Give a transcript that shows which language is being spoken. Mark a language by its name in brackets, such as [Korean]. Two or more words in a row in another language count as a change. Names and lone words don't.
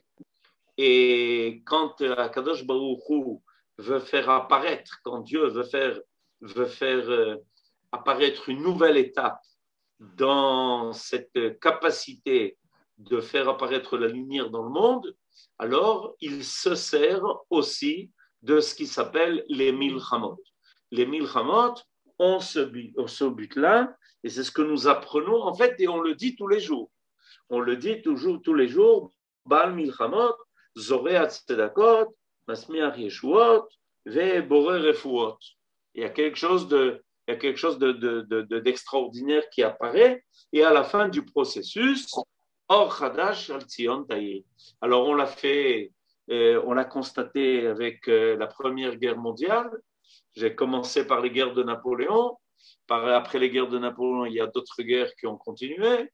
[French] Et quand [Hebrew] הקדוש ברוך הוא [French] veut faire apparaître, quand Dieu veut faire apparaître une nouvelle étape dans cette capacité de faire apparaître la lumière dans le monde, alors il se sert aussi de ce qui s'appelle les milchamot. Les milchamot ont ce but-là, et c'est ce que nous apprenons en fait, et on le dit tous les jours. On le dit toujours tous les jours, [Hebrew] בעל מלחמות זורע צדקות מצמיח ישועות ו בורא רפואות. [French] Il y a quelque chose d'extraordinaire qui apparaît, et à la fin du processus, [Hebrew] אור חדש על ציון תאיר. [French] Alors on l'a fait, on l'a constaté avec la Première Guerre mondiale. J'ai commencé par les guerres de Napoléon. Après les guerres de Napoléon, il y a d'autres guerres qui ont continué.